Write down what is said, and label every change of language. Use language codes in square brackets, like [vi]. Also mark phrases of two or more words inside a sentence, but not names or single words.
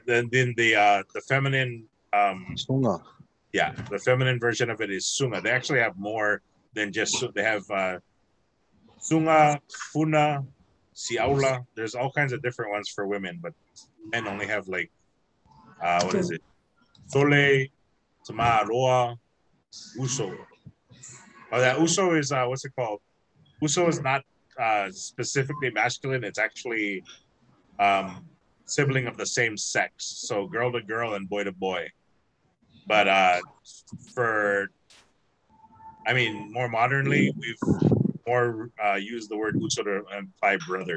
[en] Then the feminine Sunga. Yeah, the feminine version of it is sunga. They actually have more than just, they have [sm] sunga, funa, siaula. [en] There's all kinds of different ones for women, but men only have like what is it? [sm] Sole, tama, roa, uso. [en] Oh, that uso is what's it called? Uso is not specifically masculine. It's actually sibling of the same sex, so girl to girl and boy to boy. But more modernly, we've more used the word uso to imply brother.